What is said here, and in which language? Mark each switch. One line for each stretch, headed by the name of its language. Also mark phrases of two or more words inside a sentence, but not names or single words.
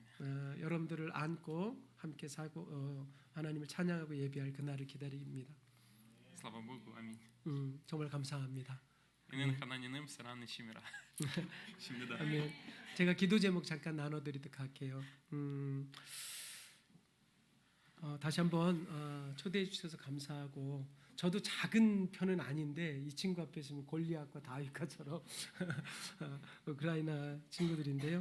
Korean: 여러분들을 안고 함께 살고 하나님을 찬양하고 예배할 그날을 기다립니다.
Russian: Слава Богу, аминь.
Korean: 정말 감사합니다. 이는 하나님은 사랑의 심이라. 심니다. 아멘. 제가 기도 제목 잠깐 나눠드리도록 할게요. 다시 한번 초대해 주셔서 감사하고 저도 작은 편은 아닌데 이 친구 앞에 있으면 골리앗과 다윗과처럼 우크라이나 친구들인데요.